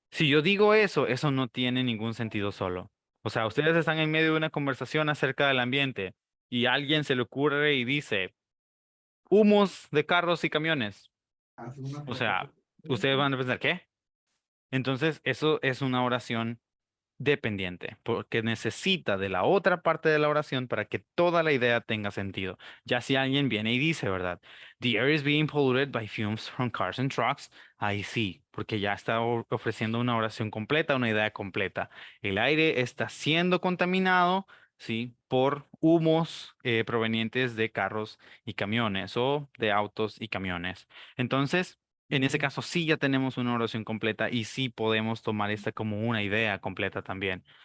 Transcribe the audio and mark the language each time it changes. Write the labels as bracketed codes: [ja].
[es] Si yo digo eso, eso no tiene ningún sentido solo. O sea, ustedes están en medio de una conversación acerca del ambiente y a alguien se le ocurre y dice, humos de carros y camiones. O sea, ustedes van a pensar, ¿qué? Entonces, eso es una oración dependiente, porque necesita de la otra parte de la oración para que toda la idea tenga sentido. Ya si alguien viene y dice, ¿verdad? [en] The air is being polluted by fumes from cars and trucks. [es] Ahí sí, porque ya está ofreciendo una oración completa, una idea completa. El aire está siendo contaminado, ¿sí? Por humos provenientes de carros y camiones o de autos y camiones. Entonces, en ese caso sí ya tenemos una oración completa y sí podemos tomar esta como una idea completa también.